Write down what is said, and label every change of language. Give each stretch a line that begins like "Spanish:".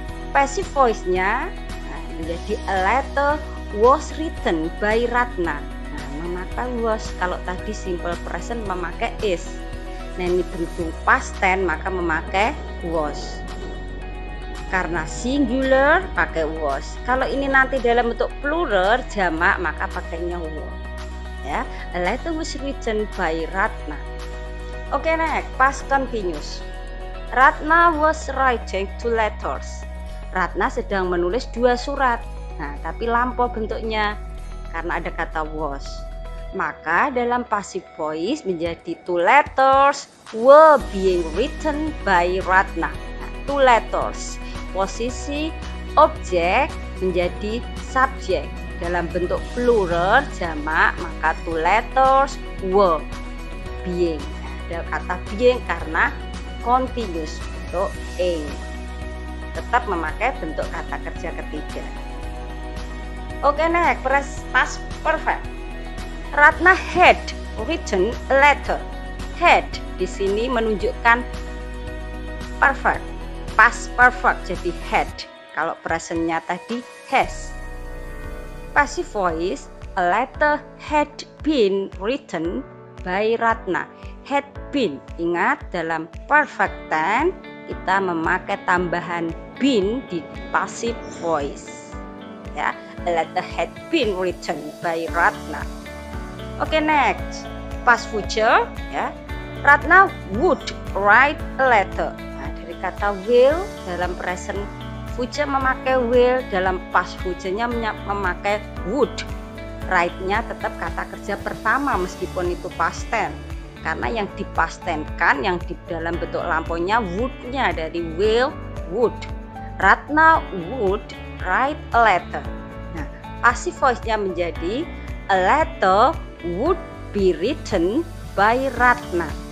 English: Passive voice-nya
Indonesian: menjadi
English: a letter was written by Ratna.
Indonesian: Nah, memakai was. Kalau tadi simple present memakai is. Nah, ini berhubung past tense maka memakai was. Karena singular pakai was. Kalau ini nanti dalam bentuk plural jamak maka pakainya was.
English: Ya, a letter was written by Ratna. Oke, next, past continuous. Ratna was writing 2 letters.
Indonesian: Ratna sedang menulis 2 surat. Nah, tapi lampau bentuknya karena ada kata was. Maka dalam
English: passive voice
Indonesian: menjadi
English: 2 letters were being written by Ratna.
Indonesian: Nah, 2 letters. Posisi objek menjadi subjek. Dalam bentuk plural jamak maka 2 letters were being. ada kata being karena continuous bentuk ing. Tetap memakai bentuk kata kerja ketiga.
English: Oke, next, past perfect. Ratna had written a letter. Had
Indonesian: di sini menunjukkan
English: perfect, past perfect,
Indonesian: jadi
English: had.
Indonesian: Kalau presentnya tadi has.
English: Passive voice, a letter had been written by Ratna.
Indonesian: Had been, ingat dalam perfect tense kita memakai tambahan been di passive voice.
English: Ya, a letter had been written by Ratna. Oke, next, past future, ya. Ratna would write a letter.
Indonesian: Nah, dari kata will dalam present future memakai will, dalam past future-nya memakai would. Write-nya tetap kata kerja pertama meskipun itu past tense. Karena yang di past tense kan yang di dalam bentuk lampunya would-nya dari will, would.
English: Ratna would write a letter. Nah, passive voice-nya
Indonesian: menjadi
English: a letter would be written by Ratna.